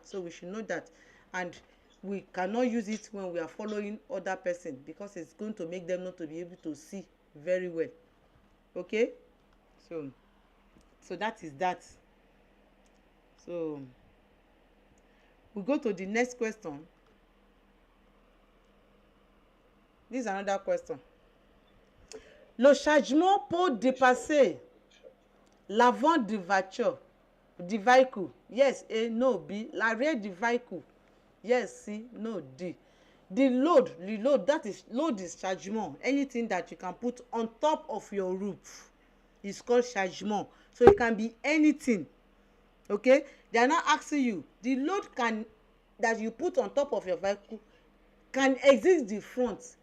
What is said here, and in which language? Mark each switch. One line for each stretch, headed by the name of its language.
English: So we should know that, and we cannot use it when we are following other person because it's going to make them not to be able to see very well. Okay, so that is that. So we go to the next question. This is another question.
French: Le chargement peut dépasser l'avant du voiture, du vehicle.
English: Yes, A, no, B.
French: L'arrière du vehicle.
English: Yes, C, no, D. The load, that is, load is chargement. Anything that you can put on top of your roof is called chargement. So it can be anything. Okay? They are not asking you. The load that you put on top of your vehicle can exit the front.